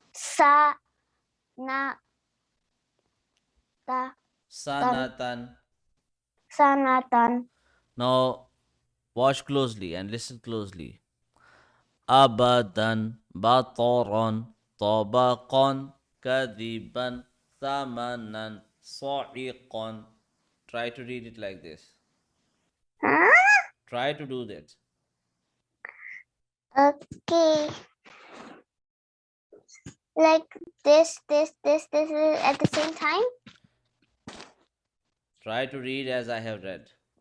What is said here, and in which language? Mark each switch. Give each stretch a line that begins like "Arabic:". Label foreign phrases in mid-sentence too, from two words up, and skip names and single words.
Arabic: Sa na ta Sanatan. sanatan.
English: Now watch closely and listen closely.
Arabic: Abadan, بطرًا طبقًا كاذبًا ثمنًا سائقًا.
English: Try to read it like this. Huh? Try to do that. Okay. Like this is at the same time. Try to read as I have read.